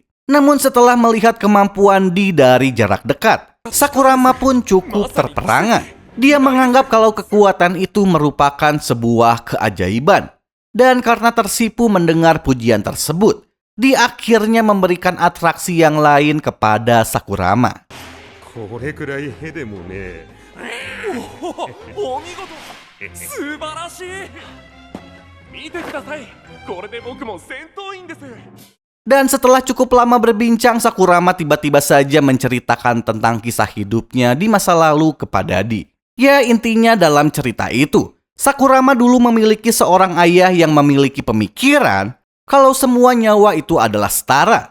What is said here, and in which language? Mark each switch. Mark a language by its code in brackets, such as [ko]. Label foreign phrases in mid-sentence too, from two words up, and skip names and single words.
[id] Namun setelah melihat kemampuan Di dari jarak dekat, Sakurama pun cukup terperangah. Dia menganggap kalau kekuatan itu merupakan sebuah keajaiban. Dan karena tersipu mendengar pujian tersebut, Di akhirnya memberikan atraksi yang lain kepada Sakurama. [ja] これくらいへでもねお見事素晴らしい見てくださいこれで僕も戦闘員です [id] Dan setelah cukup lama berbincang, Sakurama tiba-tiba saja menceritakan tentang kisah hidupnya di masa lalu kepada Di. Ya, intinya dalam cerita itu, Sakurama dulu memiliki seorang ayah yang memiliki pemikiran kalau semua nyawa itu adalah setara.